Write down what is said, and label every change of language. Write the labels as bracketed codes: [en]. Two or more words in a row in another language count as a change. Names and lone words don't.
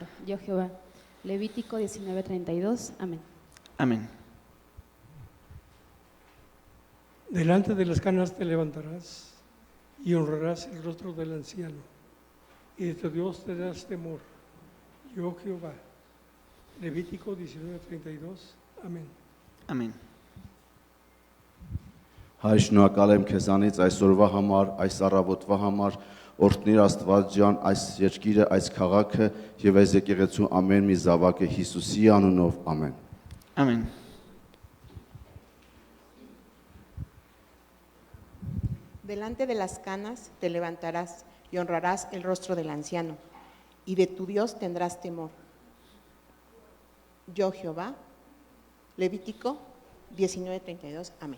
[es] Yo, Jehová. Levítico 19:32. Amén. Amén. Delante de las canas te levantarás y honrarás el rostro del anciano, y de tu Dios tendrás temor. Yo, Jehová. Levítico 19:32. [hy] Ամեն։ Ամեն։ Հայր, շնորհակալ եմ քեզանից այսօրվա համար, այս առավոտվա համար, օրհնիր Աստված ջան այս երկիրը, այս քաղաքը եւ այս եկեղեցու ամեն մի զավակը Հիսուսի անունով, ամեն։ Ամեն։ [es] Delante de las canas te levantarás y honrarás el rostro del anciano, y de tu Dios tendrás temor. Yo, Jehová. Levítico 19:32. Amén.